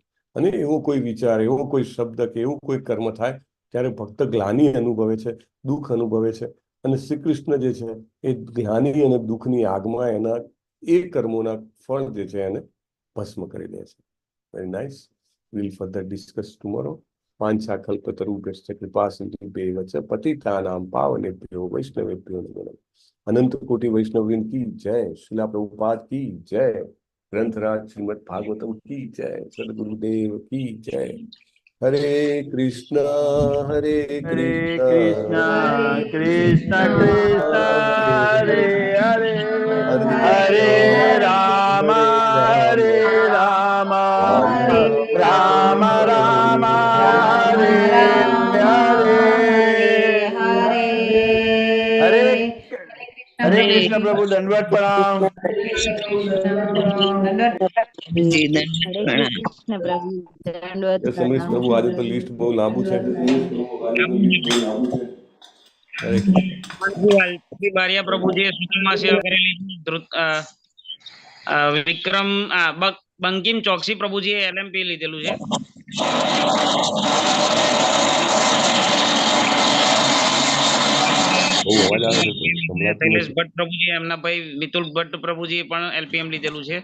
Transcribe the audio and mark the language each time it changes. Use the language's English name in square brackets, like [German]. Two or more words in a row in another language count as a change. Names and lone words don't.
[Gujarati] અને એવો કોઈ વિચાર, એવો કોઈ શબ્દ કે એવું કોઈ કર્મ થાય ત્યારે ભક્ત ગ્લાનિ અનુભવે છે, દુઃખ અનુભવે છે. અને શ્રી કૃષ્ણ જે છે એ ગ્લાનિ અને દુઃખની આગમાં એના એ કર્મોના ફળ જે છે એને ભસ્મ કરી દે છે. [English] Very nice. Will further discuss tomorrow. [Sanskrit] પાંચાકલ્પતરુભ્યશ્ચ કૃપા સિંધુભ્યૈવ ચ પતિતાનાં પાવનેભ્યો વૈષ્ણવેભ્યો નમો નમઃ. [Hindi] अनंत कोटि वैष्णववृंद की जय. शिला प्रभुपाद की जय. ग्रंथराज श्रीमद् भागवतम की जय. सदगुरुदेव की जय. [Sanskrit] हरे कृष्णा हरे कृष्णा कृष्णा कृष्णा हरे हरे हरे राम हरे राम राम राम हरे हरे हरे हरे कृष्ण प्रभु दंडवत प्रणाम. [Hindi] समरेश प्रभु आज तो लिस्ट बहुत लांबू है. [Gujarati] બારિયા પ્રભુજીએ સૂચનમાં સેવા કરેલી. વિક્રમ બંકિમ ચોકસી પ્રભુજીએ LMP લીધેલું છે. શૈલેષ ભટ્ટ પ્રભુજી, એમના ભાઈ મિતુલ ભટ્ટ પ્રભુજીએ પણ LPM લીધેલું છે.